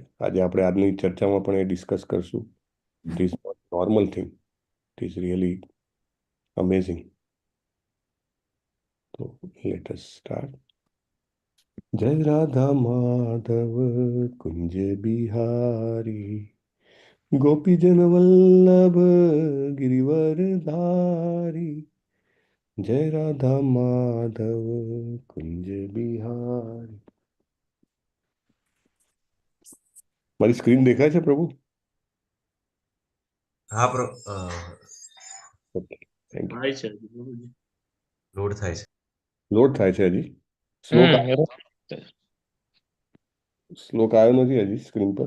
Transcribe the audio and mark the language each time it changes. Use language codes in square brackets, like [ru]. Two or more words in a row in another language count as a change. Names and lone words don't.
[gu] આજે આપણે આજની ચર્ચામાં પણ એ ડિસ્કસ કરશું. [en] It is not normal thing, it is really amazing. [hi] તો [en] let us start. [hi] जय राधा माधव कुंज बिहारी, गोपीजन वल्लभ गिरिवरधारी, जय राधा माधव कुंज बिहारी. [gu] મારી સ્ક્રીન દેખાય છે પ્રભુ? હા [en] Okay, thank you. [gu] થાય છે પ્રભુજી. લોડ થાય છે. લોડ થાય છે હજી. શ્લોક આવ્યો નથી હજી સ્ક્રીન પર.